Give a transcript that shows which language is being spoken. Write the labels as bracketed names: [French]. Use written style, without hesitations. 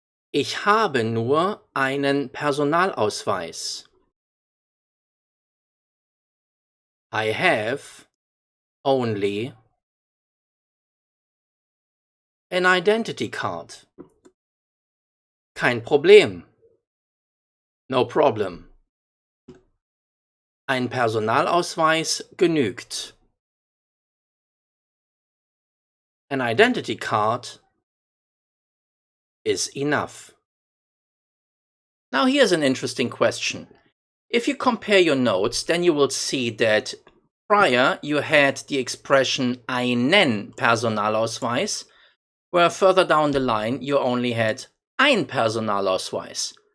[German] Ich habe nur einen Personalausweis. [English] I have only an identity card. [German] Kein Problem. No problem. Ein Personalausweis genügt. [English] An identity card is enough. Now here's an interesting question. If you compare your notes, then you will see that prior you had the expression einen Personalausweis, where further down the line you only had ein Personalausweis.